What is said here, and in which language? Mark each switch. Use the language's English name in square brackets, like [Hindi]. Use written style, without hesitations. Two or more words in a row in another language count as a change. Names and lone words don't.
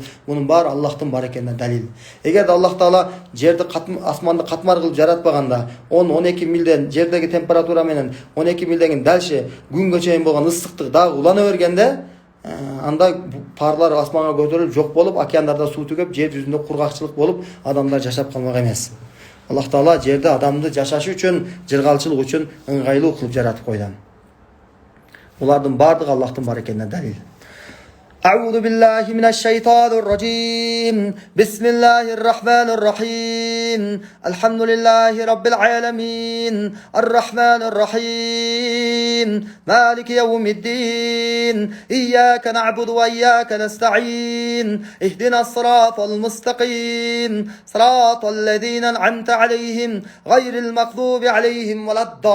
[Kyrgyz] Мунун баары Аллахтын бар экенине далил. Эгерде Аллах Таала жерди асманды катмар кылып жаратпаганда, 10-12 милден жердеги температура менен 12 милден дальше күнгө чейин болгон ысыктык дагы улана бергенде, анда парлар асманга көтөрүлүп жок болуп, океандарда суу түгөп, жер жүзүндө кургакчылык болуп, адамдар жашап калмак эмес. Аллах Таала жерде адамды жашашы үчүн, жыргалчылык үчүн ыңгайлуу кылып жаратып койду. Булардын бардыгы Аллахтын бар экенине далил. [Arabic] أعوذ بالله من الشيطان الرجيم بسم الله الرحمن الرحيم الحمد لله رب العالمين الرحمن الرحيم مالك يوم الدين إياك نعبد وإياك نستعين اهدنا الصراط المستقيم صراط الذين أنعمت عليهم غير المغضوب عليهم ولا